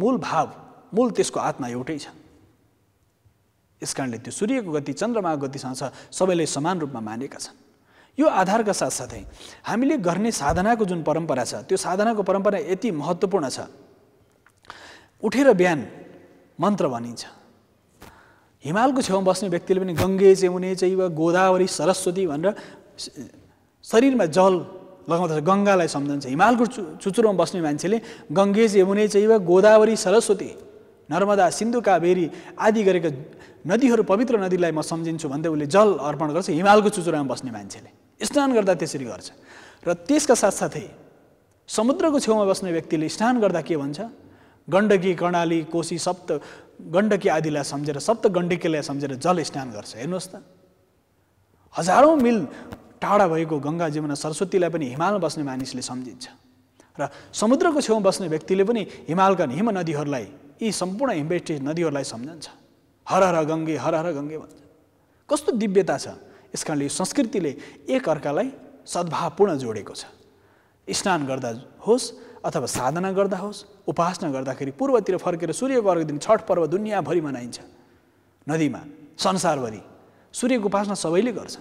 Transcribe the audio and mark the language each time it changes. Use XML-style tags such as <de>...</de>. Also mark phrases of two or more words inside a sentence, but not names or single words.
<ne>मूल भाव, मूल त्यसको आत्मा एउटै छ। यस कारणले त्यो सूर्यको गति चन्द्रमाको गतिसँग छ, सबैले समान रूपमा मानेका छन्। यो आधारका साथसाथै हामीले गर्ने साधनाको जुन परम्परा छ, त्यो साधनाको परम्परा यति महत्त्वपूर्ण छ। उठेर बिहान मन्त्र भनिन्छ। हिमालको छेउमा बस्ने व्यक्तिले पनि</ne> <sa>गङ्गे यमुने चैव गोदावरी सरस्वती</sa> <ne>भनेर शरीरमा जल लगाउँदछ, गङ्गालाई सम्झन्छ। हिमालको चुचुरोमा बस्ने मान्छेले</ne> <sa>गङ्गे यमुने चैव गोदावरी सरस्वती नर्मदा सिन्धु कावेरी</sa> <ne>आदि गरेका नदीहरू, पवित्र नदीलाई म सम्झिन्छु भन्दै उसले जल अर्पण गर्छ। हिमालको चुचुरोमा बस्ने मान्छेले स्नान गर्दा त्यसरी गर्छ। र त्यसका साथसाथै समुद्रको छेउमा बस्ने व्यक्तिले स्नान गर्दा के भन्छ? गण्डकी कर्णाली कोशी सप्त गण्डकी आदिलाई सम्झेर, सप्त गण्डकीलाई सम्झेर जल स्नान गर्छ। हेर्नुहोस् त, हजारौँ मिल टाढा भएको गङ्गा जमुना सरस्वतीलाई पनि हिमालमा बस्ने मानिसले सम्झिन्छ। र समुद्रको छेउमा बस्ने व्यक्तिले पनि हिमालका हिम नदीहरूलाई, यी सम्पूर्ण हिमवेष्टित नदीहरूलाई सम्झन्छ।</ne> <sa>हर हर गङ्गे, हर हर गङ्गे</sa> <ne>भन्छ। कस्तो दिव्यता छ! यस कारणले यो संस्कृतिले एक अर्कालाई सद्भावपूर्ण जोडेको छ। स्नान गर्दा होस् अथवा साधना गर्दा होस्, उपासना गर्दाखेरि पूर्वतिर फर्केर सूर्यको अर्घ दिन छठ पर्व दुनियाँभरि मनाइन्छ। नदीमा संसारभरि सूर्यको उपासना सबैले गर्छन्।</ne>